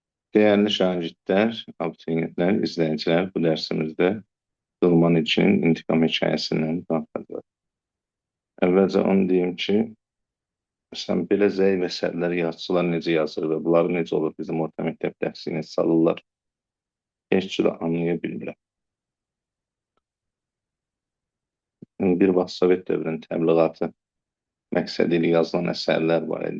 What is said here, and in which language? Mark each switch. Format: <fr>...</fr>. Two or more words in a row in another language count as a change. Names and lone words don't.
<tr>Değerli şagirdler, abituriyentler, izleyiciler, bu dersimizde Dılman için intikam hikayesinden bahsediyor.</tr> <az>Əvvəlcə onu deyim ki, məsələn, belə zəif əsərləri yazıçılar necə yazır və bunları necə olur bizim orta məktəb dərsinə salırlar, heç cür anlaya bilmirəm. Bir vaxt Sovet dövrünün təbliğatı məqsədi ilə yazılan əsərlər var idi.</az>